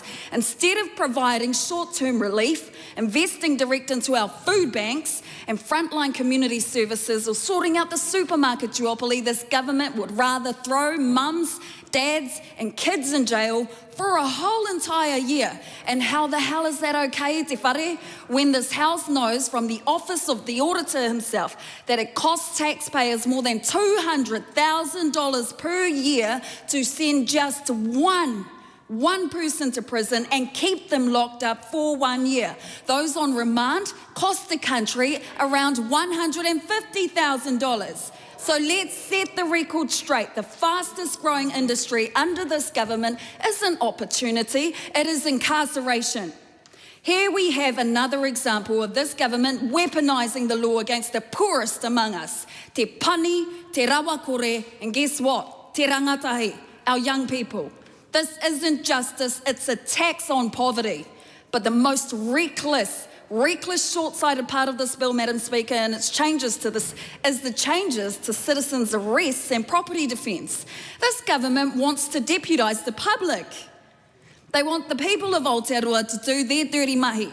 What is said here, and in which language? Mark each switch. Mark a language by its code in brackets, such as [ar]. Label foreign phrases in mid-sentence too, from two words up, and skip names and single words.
[en] Instead of providing short-term relief, investing direct into our food banks and frontline community services, or sorting out the supermarket duopoly, this government would rather throw mums, dads and kids in jail for a whole entire year. And how the hell is that okay, [mi] te whare, [en] when this House knows from the Office of the Auditor himself that it costs taxpayers more than $200,000 per year to send just one person to prison and keep them locked up for 1 year. Those on remand cost the country around $150,000. So let's set the record straight. The fastest growing industry under this government isn't opportunity, it is incarceration. Here we have another example of this government weaponising the law against the poorest among us. [mi] Te pani, te rawakore, [en] and guess what? [mi] Te rangatahi, [en] our young people. This isn't justice, it's a tax on poverty. But the most reckless, short-sighted part of this bill, Madam Speaker, and its changes to this, is the changes to citizens' arrests and property defence. This government wants to deputise the public. They want the people of Aotearoa to do their dirty mahi.